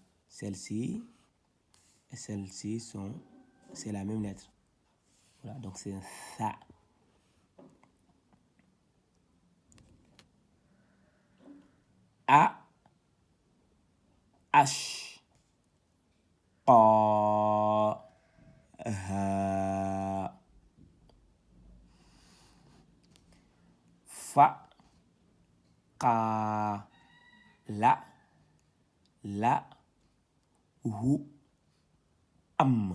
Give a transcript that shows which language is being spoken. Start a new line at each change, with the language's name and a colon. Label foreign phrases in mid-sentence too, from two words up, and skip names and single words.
French: Celle-ci et celle-ci c'est la même lettre. Voilà, donc c'est un ça. A, H, qa, ha. Fa, qa, la, hu, am.